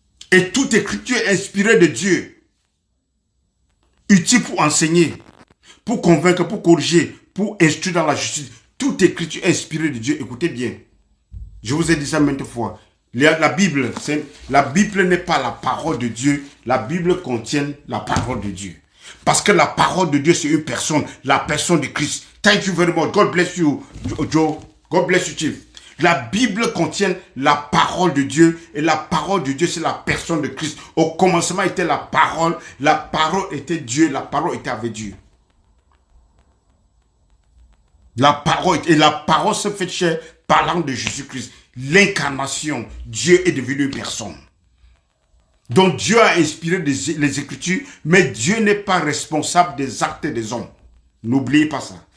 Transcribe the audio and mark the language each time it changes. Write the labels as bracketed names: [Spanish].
[French] Et toute écriture est inspirée de Dieu, utile pour enseigner, pour convaincre, pour corriger, pour instruire dans la justice. Toute écriture est inspirée de Dieu. Écoutez bien, je vous ai dit ça maintes fois. La Bible n'est pas la parole de Dieu. La Bible contient la parole de Dieu. Parce que la parole de Dieu, c'est une personne, la personne de Christ. [English] Thank you very much. God bless you, Joe. God bless you, Chief. [French] La Bible contient la parole de Dieu. Et la parole de Dieu, c'est la personne de Christ. Au commencement était la parole était Dieu, la parole était avec Dieu. La parole se fait chair parlant de Jésus-Christ. L'incarnation, Dieu est devenu une personne. Donc Dieu a inspiré les Écritures, mais Dieu n'est pas responsable des actes des hommes. N'oubliez pas ça.